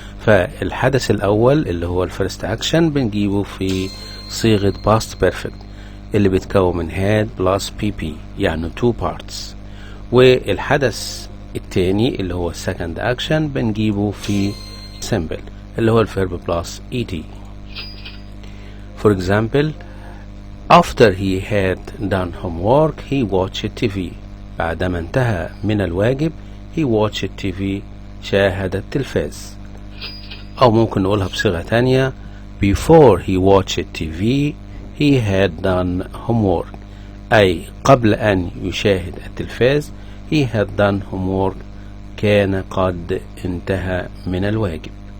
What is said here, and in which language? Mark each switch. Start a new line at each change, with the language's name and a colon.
Arabic: فالحدث الاول اللي هو الفيرست اكشن بنجيبه في صيغه باست بيرفكت اللي بيتكون من هاد بلس بي بي، يعني تو بارتس. والحدث التاني اللي هو السكند اكشن بنجيبه في simple اللي هو الفيرب بلس ed.
English: For example, after he had done homework he watched TV.
Arabic: بعدما انتهى من الواجب
English: he watched TV،
Arabic: شاهد التلفاز. أو ممكن نقولها بصيغة تانية
English: before he watched TV he had done homework،
Arabic: أي قبل أن يشاهد التلفاز
English: he had done homework،
Arabic: كان قد انتهى من الواجب.